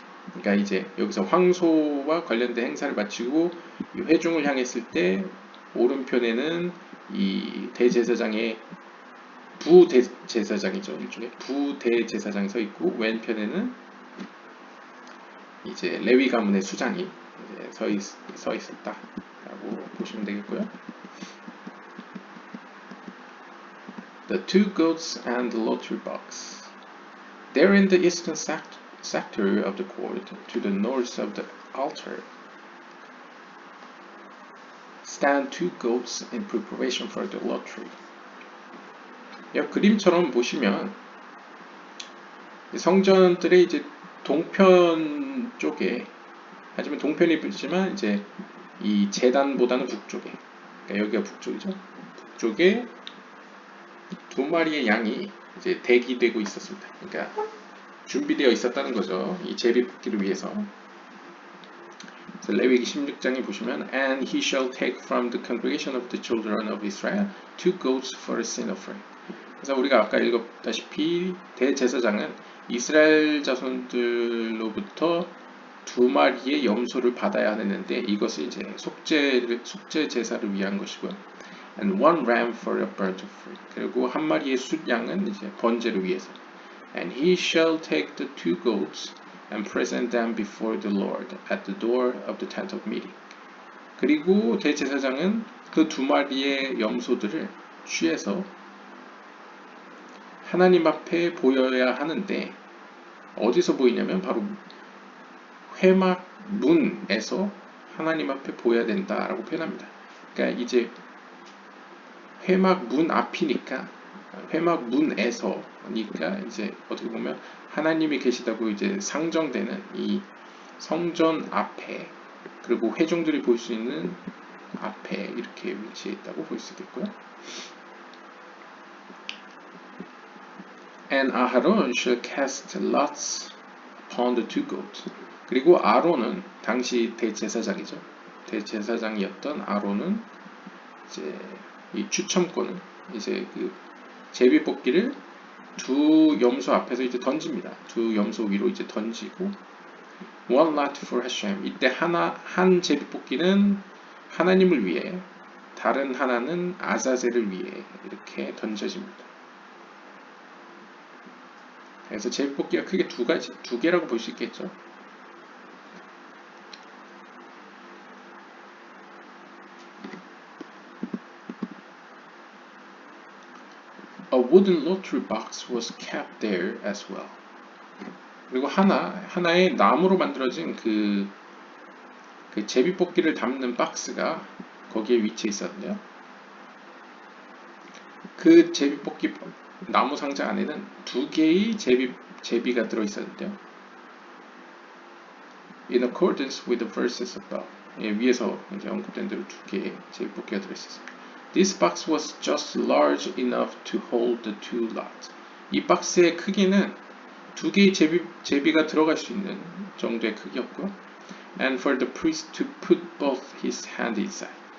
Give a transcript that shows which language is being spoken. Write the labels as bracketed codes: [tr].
[ko] 그러니까 이제 여기서 황소와 관련된 행사를 마치고 이 회중을 향했을 때 오른편에는 이 대제사장의 부대제사장이죠. 일종의 부대제사장이 서 있고, 왼편에는 이제 레위 가문의 수장이 이제 서 있었다라고 보시면 되겠고요. [en] The two goats and the lottery box. There in the eastern sector of the court, to the north of the altar, stand two goats in preparation for the lottery. [ko] 그림처럼 보시면 성전들의 이제 동편 쪽에, 하지만 동편이지만 이제 이 제단보다는 북쪽에, 그러니까 여기가 북쪽이죠. 북쪽에 두 마리의 양이 이제 대기되고 있었습니다. 그러니까 준비되어 있었다는 거죠. 이 제비 뽑기를 위해서. 그래서 레위기 16장에 보시면 [en] And he shall take from the congregation of the children of Israel two goats for a sin offering. [ko] 그래서 우리가 아까 읽었다시피 대제사장은 이스라엘 자손들로부터 두 마리의 염소를 받아야 하는데, 이것을 이제 속죄 제사를 위한 것이고요. [en] And one ram for a burnt offering. [ko] 그리고 한 마리의 숫양은 이제 번제를 위해서. [en] And he shall take the two goats and present them before the Lord at the door of the tent of meeting. [ko] 그리고 대제사장은 그 두 마리의 염소들을 취해서 하나님 앞에 보여야 하는데 어디서 보이냐면 바로 회막 문에서 하나님 앞에 보여야 된다라고 표현합니다. 그러니까 이제 회막 문 앞이니까 회막 문에서니까 이제 어떻게 보면 하나님이 계시다고 이제 상정되는 이 성전 앞에 그리고 회중들이 볼 수 있는 앞에 이렇게 위치해 있다고 볼 수 있겠고요. [en] And Aharon shall cast lots upon the two goats. [ko] 그리고 아론은 당시 대제사장이죠. 대제사장이었던 아론은 이제 이 추첨권을 이제 그 제비뽑기를 두 염소 앞에서 이제 던집니다. 두 염소 위로 이제 던지고 [en] one lot for Hashem. [ko] 이때 한 제비뽑기는 하나님을 위해 다른 하나는 아자젤을 위해 이렇게 던져집니다. 그래서 제비뽑기가 크게 두 개라고 볼 수 있겠죠. [en] A wooden lottery box was kept there as well. [ko] 그리고 하나의 나무로 만들어진 그 제비뽑기를 담는 박스가 거기에 위치해 있었는데요. 그 제비뽑기 나무 상자 안에는 두 개의 제비가 들어 있었는데요. [en] In accordance with the verses above. [ko] 위에서 이제 언급된 대로 두 개의 제비뽑기가 들어 있었습니다. [en] This box was just large enough to hold the two lots. [ko] 이 박스의 크기는 두 개의 제비가 들어갈 수 있는 정도의 크기였고요. [en] And for the priest to put both his hand inside.